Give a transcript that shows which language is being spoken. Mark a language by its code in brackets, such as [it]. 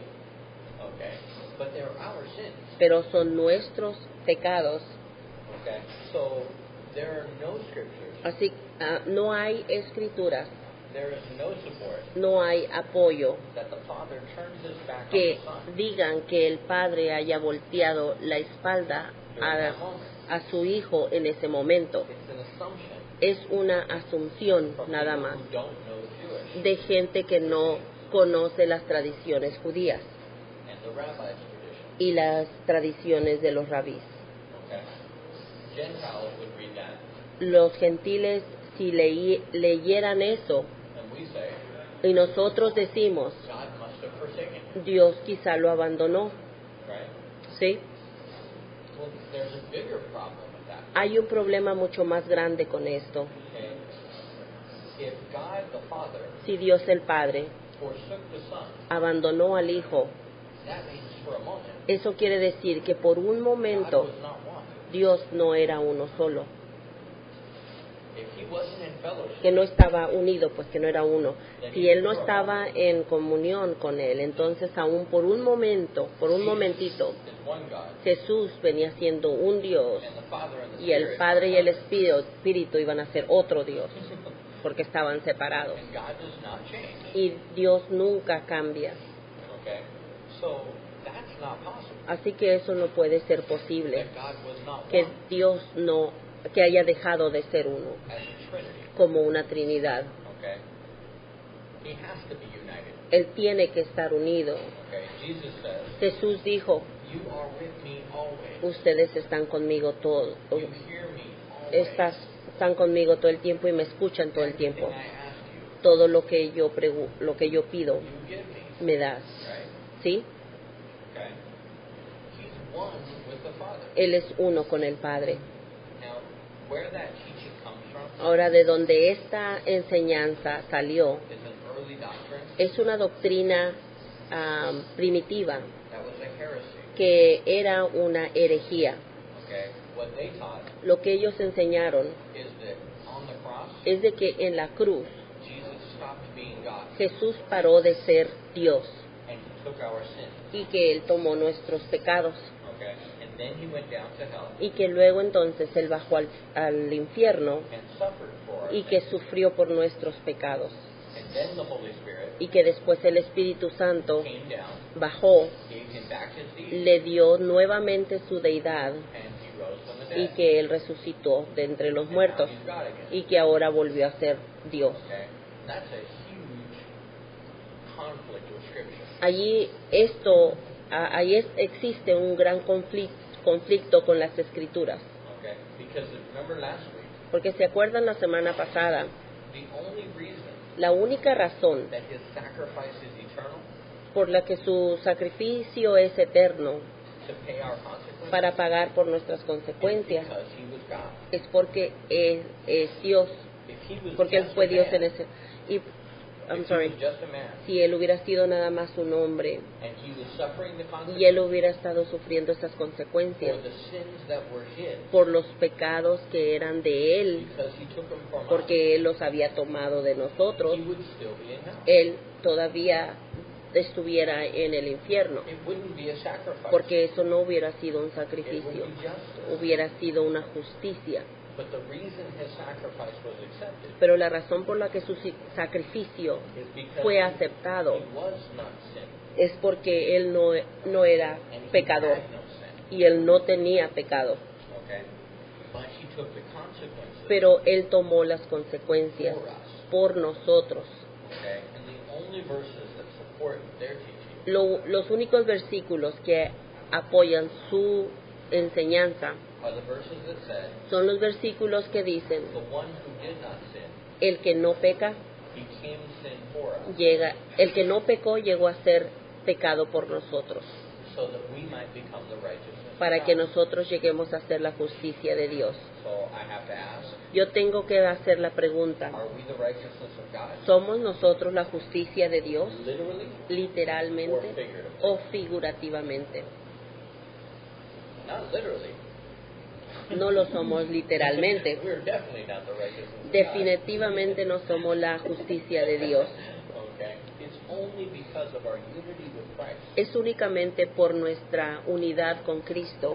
[en] Okay. But they're our sins. [es] Pero son nuestros pecados [en] Okay, so there are no scriptures, [es] Así, no hay escrituras, [en] there is no support [es] no hay apoyo [en] that the Father turns his back [es] que [en] on the Son [es] digan que el Padre haya volteado la espalda [en] during a, that moment. [es] a su Hijo en ese momento. [en] It's an assumption [es] Es una asunción [en] from [es] nada [en] people [es] más [en] who don't know Jewish [es] de gente que no conoce las tradiciones judías [en] and the rabbi's tradition. [es] y las tradiciones de los rabís. [en] Okay, Gentiles would read that, [es] Los gentiles, si leyeran eso, [en] and we say [es] y nosotros decimos, [en] God must have forsaken him, [es] Dios quizá lo abandonó, [en] right? [es] ¿sí? [en] Well, there's a bigger problem with that. [es] Hay un problema mucho más grande con esto. [en] Okay, if God the Father [es] Si Dios el Padre [en] forsook the Son, [es] abandonó al Hijo, [en] that means for a moment [es] eso quiere decir que por un [en] God [es] momento [en] was not one. [es] Dios no era uno solo, [en] If he wasn't in fellowship, [es] que no estaba unido, pues que no era uno. Si Él no estaba en comunión con Él, entonces aún por un momento, por un momentito, [en] is one God, [es] Jesús venía siendo un Dios [en] and the Father and the [es] y el [en] Spirit [es] Padre y [en] are [es] el Espíritu iban a ser otro Dios, porque estaban separados. [en] and God does not change. [es] Y Dios nunca cambia. [en] Okay, so that's not possible. [es] Así que eso no puede ser posible, [en] That God was not [es] que [en] one [es] Dios no, que haya dejado de ser uno, [en] as a Trinity. [es] como una Trinidad. [en] Okay, he has to be united. [es] Él tiene que estar unido. [en] Okay, Jesus says, [es] Jesús dijo, [en] "You are with me always. [es] ustedes están conmigo todo, [en] You hear me always. [es] están conmigo todo el tiempo y me escuchan todo el [en] Everything [es] tiempo. [en] I ask you, [es] Todo lo que yo pido, [en] you give me." [es] me das. [en] Right? [es] ¿Sí? [en] Okay. He's one with the Father. [es] Él es uno con el Padre. [en] Now, where that teaching comes from [es] Ahora, de donde esta enseñanza salió, [en] is an early doctrine [es] es una doctrina primitiva, [en] that was a heresy. [es] que era una herejía. [en] Okay. What they taught [es] Lo que ellos enseñaron [en] is that on the cross, [es] es de que en la cruz [en] Jesus stopped being God [es] Jesús paró de ser Dios [en] and he took our sins. [es] y que Él tomó nuestros pecados [en] Okay. And then he went down to hell [es] y que luego entonces Él bajó al infierno [en] and suffered for our [es] y que [en] sins. [es] sufrió por nuestros pecados [en] And then the Holy Spirit [es] y que después el Espíritu Santo [en] came down, [es] bajó, [en] gave him back his deity, [es] le dio nuevamente su deidad [en] and he rose from the [es] y [en] dead. [es] que Él resucitó de entre los [en] And [es] muertos [en] now he's God again. [es] y que ahora volvió a ser Dios. [en] Okay. That's a huge conflict with Scripture. [es] Allí existe un gran conflicto con las Escrituras, [en] Okay. Because remember last week, [es] porque se acuerdan la semana pasada, [en] the only reason [es] la única razón [en] that his sacrifice is eternal [es] por la que su sacrificio es eterno [en] to pay our consequences [es] para pagar por nuestras [en] is [es] consecuencias [en] because he was God. [es] es porque es Dios, [en] If he was [es] porque Él [en] just [es] fue [en] a [es] Dios [en] man, [es] en ese. Y, [en] I'm if sorry, he was just a man [es] si Él hubiera sido nada más un hombre [en] and he was suffering the [es] y Él [en] consequences [es] hubiera estado sufriendo esas [en] for [es] consecuencias [en] the sins that were his [es] por los pecados que eran de Él, [en] because he took them from us, [es] porque Él los había tomado de nosotros, [en] he would still be in hell. [es] Él todavía estuviera en el infierno, [en] It wouldn't be a sacrifice. [es] porque eso no hubiera sido un [en] It would [es] sacrificio, [en] be justice. [es] hubiera sido una justicia. [en] But the reason his sacrifice was accepted [es] Pero la razón por la que su sacrificio [en] is because [es] fue aceptado [en] he was not sin [es] es porque Él no era [en] and he [es] pecador [en] had no sin. [es] y Él no tenía pecado, [en] Okay? But he took the consequences [es] pero Él tomó las consecuencias [en] for us. [es] por nosotros. [en] Okay? And the only verses that support their teaching [es] Los únicos versículos que apoyan su enseñanza [en] are the verses that said, [es] son los versículos que dicen, [en] the one who did not sin [es] el que no peca [en] became sin for us, [es] el que no pecó llegó a ser pecado por nosotros, [en] so that we might become the righteousness of [es] para que [en] God. [es] nosotros lleguemos a ser la justicia de Dios. [en] So I have to ask, [es] Yo tengo que hacer la pregunta, [en] are we the righteousness of God? [es] ¿somos nosotros la justicia de Dios [en] Literally [es] literalmente [en] or figuratively? [es] o figurativamente? [en] Not literally. [es] No lo somos literalmente. [en] We're definitely not the righteousness of God. [es] Definitivamente no somos la justicia de Dios. [en] Okay? It's only because of our unity with Christ [es] Es únicamente por nuestra unidad con Cristo